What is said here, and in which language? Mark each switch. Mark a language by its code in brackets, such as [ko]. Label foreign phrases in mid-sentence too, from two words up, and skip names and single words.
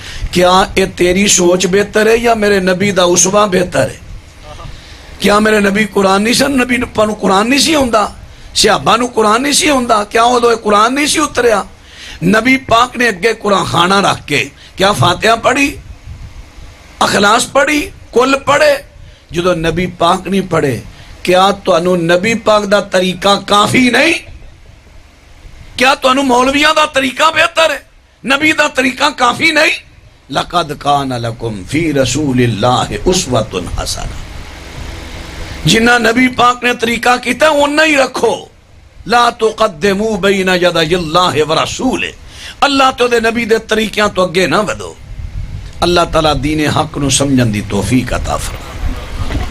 [pa] کیا اے تیری سوچ بہتر ہے یا میرے نبی دا اسوہ بہتر ہے؟ کیا میرے نبی قرآن نہیں سن؟ نبی پانو قرآن نہیں سی ہوندا؟ صحابہ نو قرآن نہیں سی ہوندا؟ کیا وہ قرآن نہیں سی اتریا؟ نبی پاک نے اگے قرآن خانہ رکھ کے کیا فاتحہ پڑھی، اخلاص پڑھی، کل پڑھے؟ جدو نبی پاک نہیں پڑھے، کیا تانوں نبی پاک دا طریقہ کافی نہیں؟ کیا تانوں مولویاں دا طریقہ بہتر ہے؟ نبی دا طریقہ کافی نہیں؟ [ar] لَقَدْ كَانَ لَكُمْ فِي رَسُولِ اللَّهِ أُسْوَةٌ حَسَنَةٌ. [pa] جنہ نبی پاک نے طریقہ کیتا ہے انہا ہی رکھو. [ar] لا تقدموا بین یدی اللہ ورسولہ. [pa] اللہ تو دے نبی دے طریقیاں تو اگے نہ ودو. اللہ تعالیٰ دین حق نو سمجھن دی توفیق عطا فرمائے.